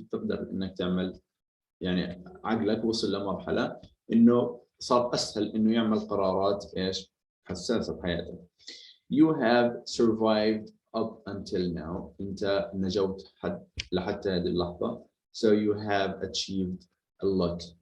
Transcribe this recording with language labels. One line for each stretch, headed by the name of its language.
Arabic: بتقدر إنك تعمل يعني عقلك وصل لمرحلة إنه صار أسهل إنه يعمل قرارات إيش حساسة بحياتك.
English: You have survived up until now.
Arabic: أنت نجوت لحتى هذه اللحظة.
English: So you have achieved a lot.